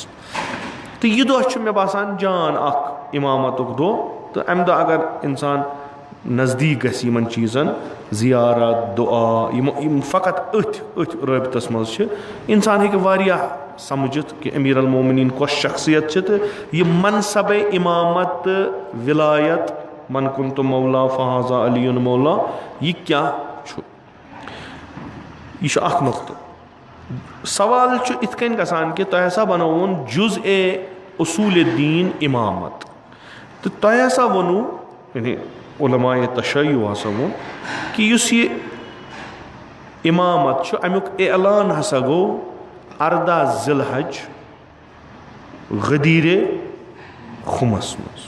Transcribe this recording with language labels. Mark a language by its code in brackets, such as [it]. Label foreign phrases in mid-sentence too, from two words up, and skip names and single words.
[ks] تہٕ یہِ دۄہ چھُ مےٚ باسان جان اکھ اِمامتُک دۄہ تہٕ اَمہِ دۄہ اگر اِنسان نزدیٖک گژھِ یِمن چیٖزن زِیارت دُعا یِم فقط أتھۍ رٲبطس منٛز چھِ اِنسان ہیٚکہِ واریاہ سمجھِتھ کہِ امیٖر المومنیٖن کۄس شخصیت چھِ تہٕ یہِ منصبے اِمامت تہٕ وِلایت [ar] من کُنتُ مولا فہذا علی مولا [ks] یہِ کیٛاہ چھُ. یہِ چھُ اکھ نۄقطہٕ. سوال چھُ یِتھ کٔنۍ گژھان کہِ تۄہہِ ہسا بنووُن جُزءِ اصوٗلِ دیٖن اِمامت تہٕ تۄہہِ ہسا ووٚنوُ یعنی علماءِ تشیع ہسا ووٚن کہِ یُس یہِ اِمامت چھُ امیُک اعلان ہسا گوٚو 14 ذی الحج غدیٖرِ خُمس منٛز.